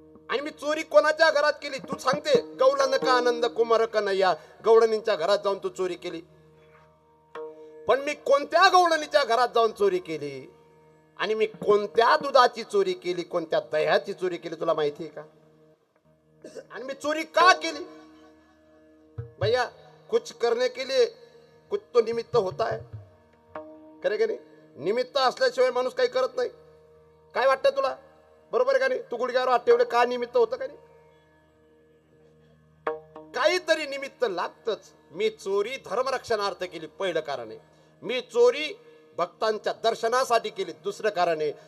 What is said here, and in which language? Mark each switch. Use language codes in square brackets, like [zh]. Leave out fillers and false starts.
[mr] आणि मी चोरी कोणाच्या घरात केली तू सांगते? गवळण का आनंद कुमार कन्हैया, गवळणींच्या घरात जाऊन तू चोरी केली. पण मी कोणत्या गवळणीच्या घरात जाऊन चोरी केली आणि मी कोणत्या दुधाची चोरी केली, कोणत्या दह्याची चोरी केली तुला माहिती आहे का? आणि मी चोरी का केली? [hi] भैया कुछ करने के लिए कुछ तो निमित्त होता है, करे [mr] का नाही? निमित्त असल्याशिवाय माणूस काही करत नाही. काय वाटतं तुला? बरोबर आहे का नाही? तू गुडघ्यावर हात ठेवले का निमित्त होतं का नाही? काहीतरी निमित्त लागतच. मी चोरी धर्मरक्षणार्थ केली, पहिलं कारण आहे. मी चोरी भक्तांच्या दर्शनासाठी केली, दुसरं कारण आहे.